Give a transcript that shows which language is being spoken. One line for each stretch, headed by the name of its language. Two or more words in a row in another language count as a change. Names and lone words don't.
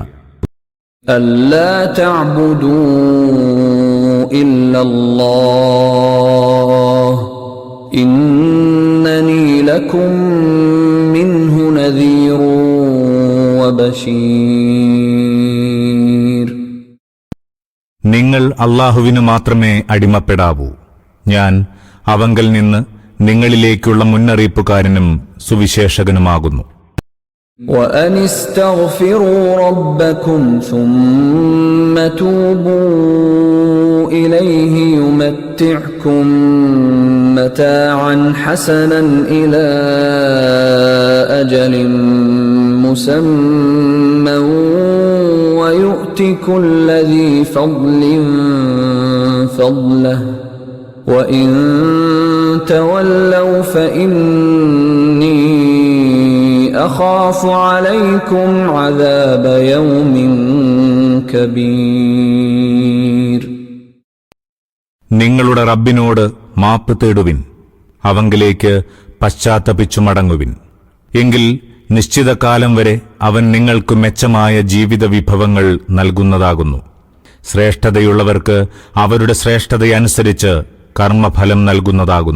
Arabic: ألا تعبدوا إلا الله إنني لكم منه نذير وبشير.
Malayalam: നിങ്ങൾ അല്ലാഹുവിന് മാത്രമേ അടിമപ്പെടാവൂ. ഞാൻ അവങ്കൽ നിന്ന് നിങ്ങളിലേക്കുള്ള മുന്നറിയിപ്പുകാരനും സുവിശേഷകനുമാകുന്നു.
Arabic: وَأَنِ اسْتَغْفِرُوا رَبَّكُمْ ثُمَّ تُوبُوا إِلَيْهِ يُمَتِّعْكُمْ مَتَاعًا حَسَنًا إِلَى أَجَلٍ مُّسَمًّى وَيُؤْتِ كُلَّ ذِي فَضْلٍ فَضْلَهُ وَإِن تَوَلَّوْا فَإِنِّي أَخَافُ عَلَيْكُمْ عَذَابَ يَوْمٍ كَبِيرٍ.
Malayalam: നിങ്ങളുടെ റബ്ബിനോട് മാപ്പ് തേടുവിൻ, അവങ്കിലേക്ക് പശ്ചാത്തപിച്ചു മടങ്ങുവിൻ. എങ്കിൽ നിശ്ചിത കാലം വരെ അവൻ നിങ്ങൾക്ക് മെച്ചമായ ജീവിത വിഭവങ്ങൾ നൽകുന്നതാകുന്നു. ശ്രേഷ്ഠതയുള്ളവർക്ക് അവരുടെ ശ്രേഷ്ഠതയനുസരിച്ച് കർമ്മഫലം നൽകുന്നതാകുന്നു.